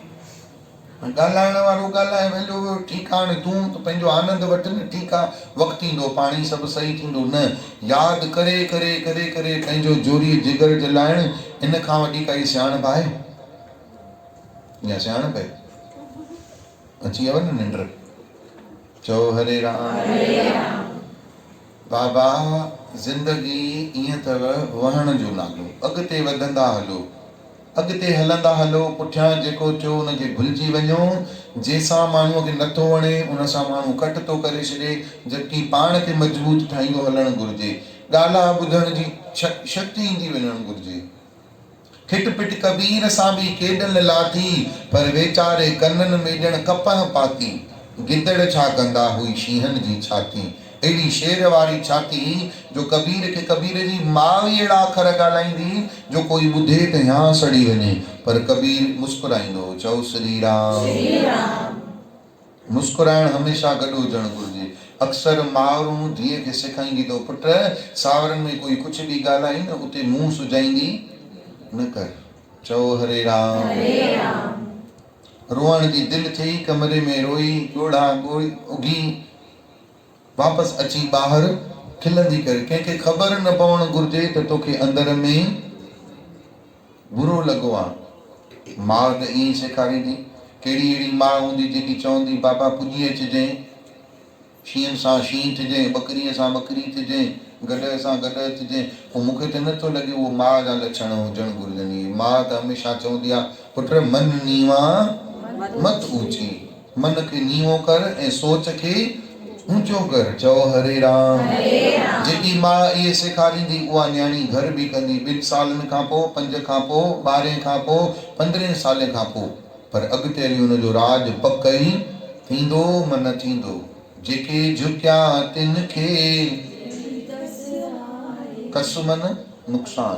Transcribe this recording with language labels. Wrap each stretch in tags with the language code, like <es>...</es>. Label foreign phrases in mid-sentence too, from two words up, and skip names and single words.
<sd>ॻाल्हाइण वारो ॻाल्हाए वेंदो, ठीकु आहे, हाणे तूं त पंहिंजो आनंद वठि न, ठीकु आहे, वक़्तु ईंदो पाणी सभु सही थींदो। न यादि करे करे करे करे पंहिंजो जोरी जिगर जलाइण, इन खां वॾी काई सियाणप आहे? या सियाणप आहे? अची वियो न निंड। चओ हरे राम। बाबा ज़िंदगी ईअं अथव, वहण जो नालो, अॻिते वधंदा हलो, अॻिते हलंदा हलो, पुठियां जेको थियो हुनखे भुलिजी वञो। जंहिंसां माण्हूअ खे नथो वणे उन सां माण्हू कट थो करे छॾे, जबकि पाण खे मजबूत ठाहींदो हलणु घुरिजे। ॻाल्हि ॿुधण जी शक्ति ईंदी वञणु घुरिजे। खिट पिट कबीर सां बि केॾनि लाथी, पर वेचारे कननि में ॼण कपह पाती। गिदड़ छा कंदा हुई शींहनि जी छाती, अहिड़ी शेर वारी छाती जो कबीर खे कबीर जी माउ ई अहिड़ा अखर ॻाल्हाईंदी जो कोई ॿुधे त या सड़ी वञे, पर कबीर मुस्कुराईंदो। चओ श्री राम। मुस्कुराइण हमेशा गॾु हुजणु घुरिजे। अक्सर माउरूं धीअ खे सेखारींदी तो पुट सावरनि में कोई कुझु बि ॻाल्हाई न उते मुंहुं सुजाईंदी न कर। चओ हरे राम। रोअण जी दिलि थी कमरे में रोई, ॻोढ़ा ॻोढ़ी उगी वापसि अची ॿाहिरि खिलंदी करे। कंहिंखे ख़बर न पवणु घुरिजे त तोखे अंदर में बुरो लॻो आहे। माउ त ईअं सेखारींदी। कहिड़ी अहिड़ी माउ हूंदी जेकी चवंदी बाबा पुॼी अचिजांइ, शींहं सां शींहं थिजांइ, ॿकरीअ सां ॿकरी थिजांइ, गॾ सां गॾ थिजांइ। पोइ मूंखे त नथो लॻे उहो माउ जा लक्षण हुजणु घुरिजनि। माउ त हमेशह चवंदी आहे पुट मन नीवा मत ऊची, मन खे नीवो कर ऐं सोच खे ऊचो कर। चओ हरे राम। जेकी माउ इहे सेखारींदी उहा न्याणी घर बि कंदी। 2 सालनि खां पोइ, 5 खां पोइ, 12 खां पोइ, 15 साल खां पोइ, पर अॻिते हली हुनजो राज पक ई थींदो मन थींदो, जेके झुकिया तिन खे कस मन नुक़सान।</sd>